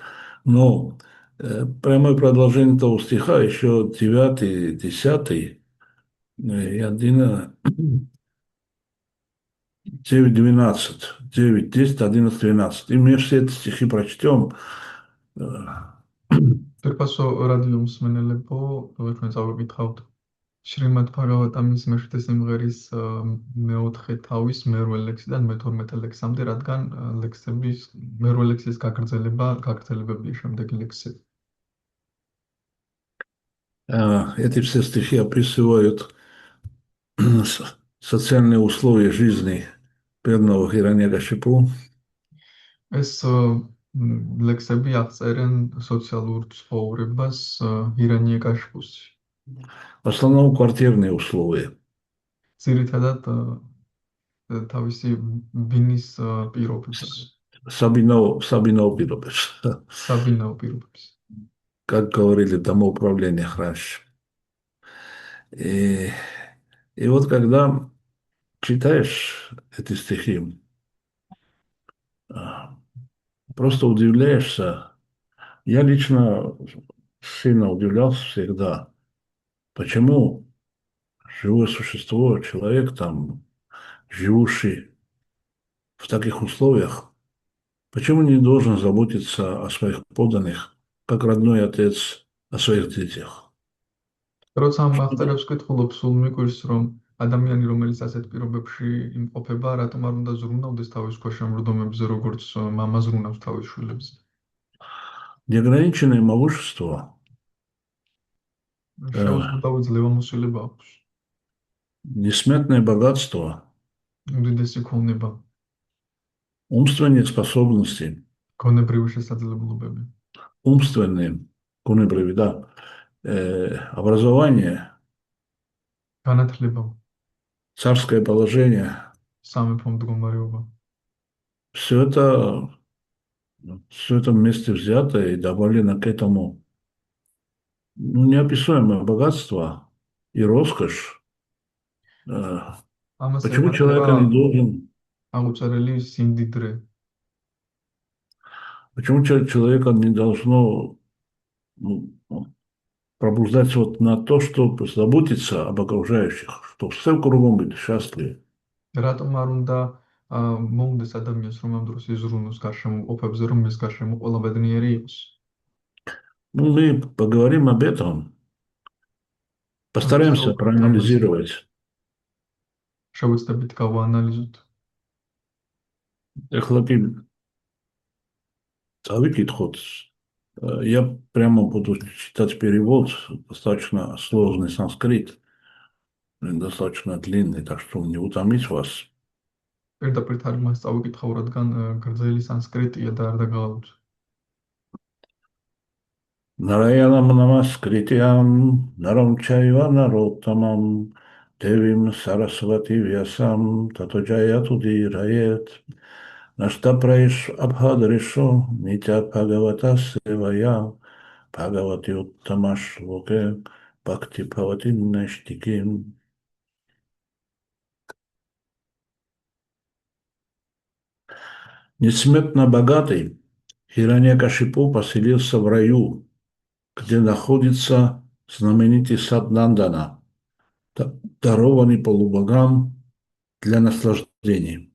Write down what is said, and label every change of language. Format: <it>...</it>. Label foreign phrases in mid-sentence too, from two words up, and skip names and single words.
<ru>Но прямое продолжение того стиха еще 9, 10 и 11, 9, 12, 9, 10, 11, 12. И мы все эти стихи прочтем.</ru> <ka>Пирпасо რადიო მსმენელებო, ჩვენ წავიკითხავთ შრიმად ბჰაგავატამის მეშვიდე სიმღერის მეოთხე თავის მერვე ლექსიდან მე-12 ლექსამდე, რადგან ლექსების მერვე ლექსის გაგრძელებებია შემდეგი ლექსები.</ka> <ru>Эти все стихи описывают социальные условия жизни бедного Хираньякашипу.</ru> <ka>ეს ლექსები აღწერენ სოციალურ ცხოვრებას ჰირანიაკაშიპუსში.</ka> <ru>В основном квартирные условия.</ru> <ka>ძირითადად თავისი ბინის პირობებს, საბინაო პირობებს. საბინაო პირობებს.</ka> <ru>Как говорили в домоуправлениях раньше. И вот когда читаешь эти стихи, просто удивляешься. Я лично сильно удивлялся всегда, почему живое существо, человек там, живущий в таких условиях, почему не должен заботиться о своих подданных, как родной отец о своих детях?</ru> <ka>როცა მახტარებს კითხულობ, სულ მიკვირს, რომ ადამიანი, რომელიც ასეთ პირობებში იმყოფება, რატომ არ უნდა ზრუნავდეს თავის ქვეშემრდომებზე, როგორც მამა ზრუნავს თავის შვილებზე.</ka> <ru>Неограниченное могущество,</ru> <ka>შეუძლებელი ძლევამოსილება აქვს,</ka> <ru>несметное богатство,</ru> <ka>უდიდესი ქონება,</ka> <ru>умственные способности,</ru> <ka>გონებრივი შესაძლებლობები,</ka> <ru>умственные, гунебреви, да, образование,</ru> <ka>განათლება,</ka> <ru>царское положение,</ru> <ka>სამეფო მდგომარეობა.</ka> <ru>все это вместе взято и добавлено к этому неописуемое богатство и роскошь.</ru> <ka>ამას</ka> <ru>Почему человека не должен,</ru> <ka>აღუწერელი სიმდიდრე,</ka> <ru>почему человека не должно пробуждаться вот на то, чтобы заботиться об окружающих, чтобы все кругом были счастливы.</ru> <ka>რატომ არ უნდა მოუნდეს ადამიანს, რომ ამ დროს იზრუნოს გარშემოყოფებზე, რომ მის გარშემო ყველა ბედნიერი იყოს.</ka> <ru>Ну, мы поговорим об этом, постараемся проанализировать.</ru> <ka>შევეცდებით გავაანალიზოთ. Ეხლა კი წავიკითხოთ.</ka> <ru>Я прямо буду читать перевод, достаточно сложный санскрит, достаточно длинный, так что не утомить вас.</ru> <ka>პირდაპირ თარგმანს წავიკითხავ, რადგან გრძელი სანსკრიტია და არ დაგავაუწ.</ka> <sa>Narayanam Namaskrityam Naram Chaiva Narottamam Devim Saraswati Vyasam Tato Jayatu Dirayet Nashtapraish Abhadrisho Nitya Bhagavata Sevaya Bhagavati Uttamash Loke Bhakti Bhavati Nashtikim.</sa> <ru>Несметно богатый Хираньякашипу поселился в раю, где находится знаменитый сад Нандана, дарованный полубогам для наслаждений.</ru>